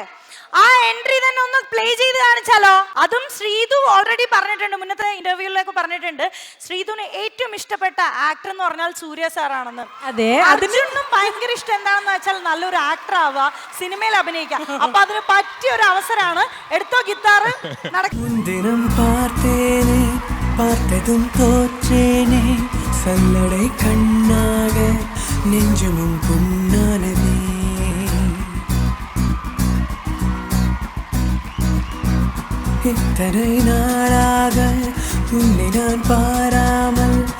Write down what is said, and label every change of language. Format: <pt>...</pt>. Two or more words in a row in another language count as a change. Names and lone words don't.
<ml>ആ എൻട്രി തന്നെ ഒന്ന് പ്ലേ ചെയ്ത് കാണിച്ചാലോ? അതും ശ്രീതു ഓൾറെഡി പറഞ്ഞിട്ടുണ്ട്, മുന്നത്തെ ഇന്റർവ്യൂകളിലൊക്കെ പറഞ്ഞിട്ടുണ്ട്, ശ്രീതുവിന് ഏറ്റവും ഇഷ്ടപ്പെട്ട ആക്ടർ എന്ന് പറഞ്ഞാൽ സൂര്യ സാറാണെന്ന്. അതെ, അതിനൊന്നും ഭയങ്കര ഇഷ്ടം എന്താണെന്ന് വെച്ചാൽ നല്ലൊരു ആക്ടർ ആവുക, സിനിമയിൽ അഭിനയിക്കാം. അപ്പൊ അതിന് പറ്റിയ ഒരു അവസരമാണ്. എടുത്തോ ഗിത്താറ്,</ml> <ta>பார்த்ததும் தோற்றேனே சல்லடை கண்ணாக நெஞ்சமும் புண்ணானதே இத்தனை நாளாக உன்னை நான் பாராமல்</ta>